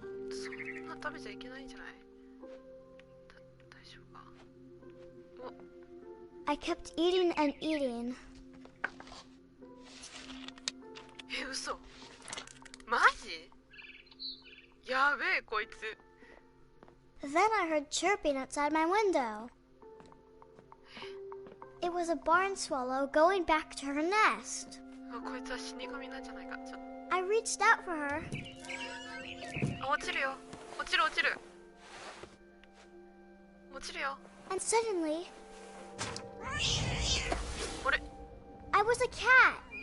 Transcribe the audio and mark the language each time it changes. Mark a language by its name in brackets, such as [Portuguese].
[Japanese] そんな食べちゃいけないんじゃない？大丈夫か？ [English] I kept eating and eating. [Japanese] 嘘？マジ？やべえこいつ。 [English] Then I heard chirping outside my window. It was a barn swallow going back to her nest. [Japanese] こいつは死神なんじゃないか。ちょっと。 [English] I reached out for her. [Japanese] あ、落ちるよ。落ちる落ちる。落ちるよ。 [English] And suddenly, [Japanese] あれ？ [English] I was a cat.